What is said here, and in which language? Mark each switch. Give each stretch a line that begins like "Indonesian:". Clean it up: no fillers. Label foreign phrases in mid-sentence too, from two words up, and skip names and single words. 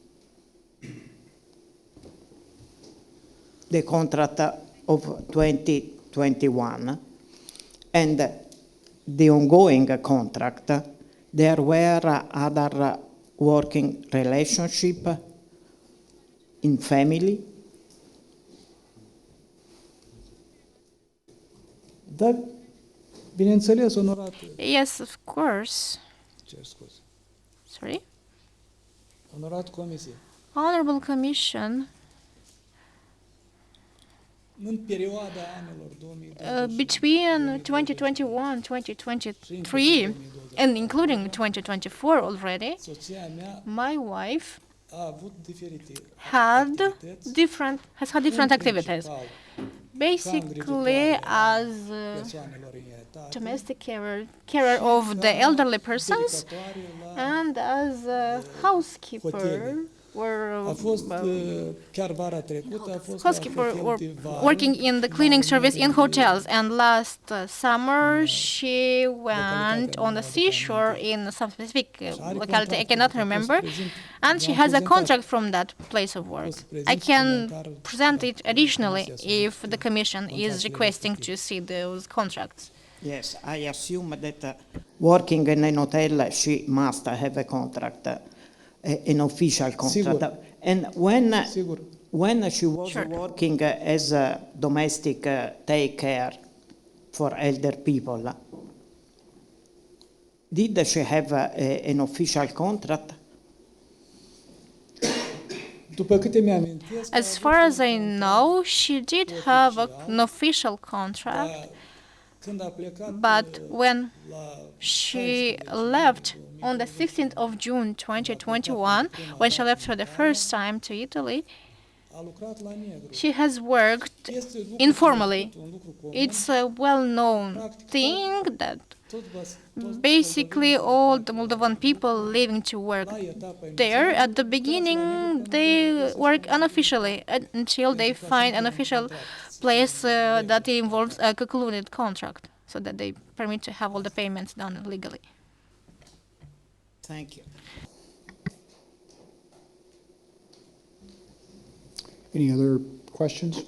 English: the contract of 2021, and the ongoing contract, there were other working relationship in family.
Romanian: Da, bineînțeles, onorat.
English: Yes, of course.
Romanian: Cer scuze.
English: Sorry.
Romanian: Onorat Comisie.
English: Honorable Commission,
Romanian: În perioada anilor 2020
English: between 2021-2023, and including 2024 already,
Romanian: soția mea
English: my wife
Romanian: a avut diferite
English: has had different
Romanian: în
English: activities.
Romanian: principal,
English: Basically, as
Romanian: persoanelor în etate,
English: domestic carer of the elderly persons,
Romanian: dedicatoare la
English: and as a housekeeper,
Romanian: a fost chiar vara trecută a fost
English: housekeeper
Romanian: la
English: or
Romanian: hotel de vară,
English: working in the cleaning service in hotels, and last summer she went on the seashore in some specific locality I cannot remember, and she has a contract from that place of work. I can present it additionally if the Commission is requesting to see those contracts. Yes, I assume that working in an hotel, she must have a contract, an official contract.
Romanian: Sigur.
English: And
Romanian: Sigur.
English: when she was Sure. working as a domestic take care for elder people, did she have an official contract?
Romanian: După câte mi-amintesc,
English: As far as I know, she did have an official contract,
Romanian: când a plecat
English: but when
Romanian: la
English: she left on the 16th of June 2021, when she left for the first time to Italy,
Romanian: a lucrat la negru.
English: she has worked
Romanian: Este lucru
English: informally.
Romanian: cunoscut, un lucru comun.
English: It's a well-known thing that
Romanian: Tot
English: basically all the Moldovan people living to work
Romanian: la etapa
English: there, at the beginning, they work unofficially until they find an official place that involves a concluded contract, so that they permit to have all the payments done legally. Thank you. Any other questions?